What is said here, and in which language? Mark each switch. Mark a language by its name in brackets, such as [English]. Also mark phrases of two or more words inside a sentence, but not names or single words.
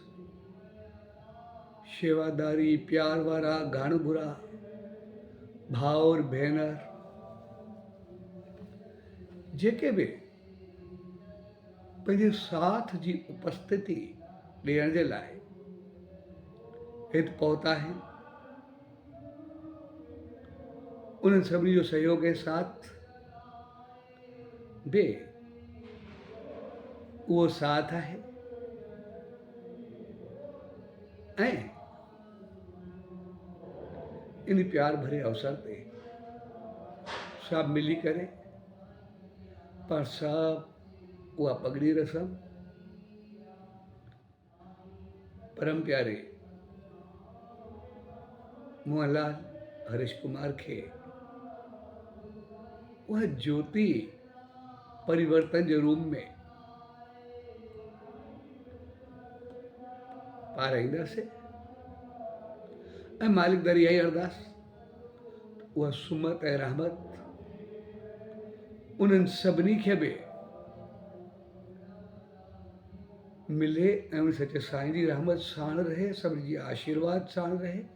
[Sindhi] शेवादारी प्यार वारा घाण बुरा भाउर भेनर जेके भी पंहिंजे साथ जी उपस्थिति ॾियण जे लाइ हिते पहुता आहिनि उन्हनि सभिनी जो सहयोग ऐं साथ बि उहो साथ आहे ऐं इन प्यार भरे अवसर ते सब मिली करे पर सब उहा पगड़ी रसम परम प्यारे मोहनलाल हरीश कुमार [Hindi] के वह ज्योति परिवर्तन के रूप में [Sindhi] पाराईंदासीं ऐं मालिक दरियाई अरदास उहा सुमत ऐं रहमत उन्हनि सभिनी खे बि मिले ऐं उन सचे साईं जी रहमत साण रहे, सभिनी जी आशीर्वाद साण रहे